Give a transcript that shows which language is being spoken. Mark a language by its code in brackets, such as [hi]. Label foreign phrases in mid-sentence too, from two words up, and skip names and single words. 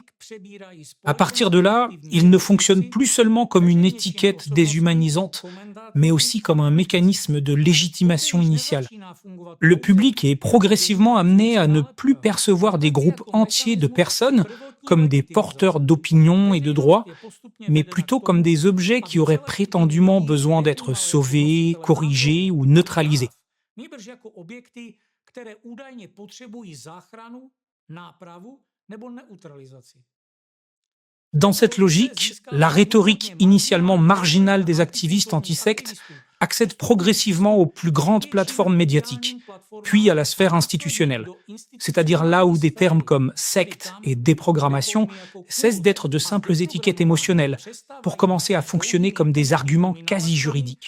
[fr] À partir de là, il ne fonctionne plus seulement comme une étiquette déshumanisante, mais aussi comme un mécanisme de légitimation initiale. Le public est progressivement amené à ne plus percevoir des groupes entiers de personnes comme des porteurs d'opinions et de droits, mais plutôt comme des objets qui auraient prétendument besoin d'être sauvés, corrigés ou neutralisés. [cs] Které údajně potřebují záchranu, nápravu nebo neutralizaci. [fr] Dans cette logique, la rhétorique initialement marginale des activistes anti-sectes accède progressivement aux plus grandes plateformes médiatiques, puis à la sphère institutionnelle, c'est-à-dire là où des termes comme secte et déprogrammation cessent d'être de simples étiquettes émotionnelles pour commencer à fonctionner comme des arguments quasi juridiques.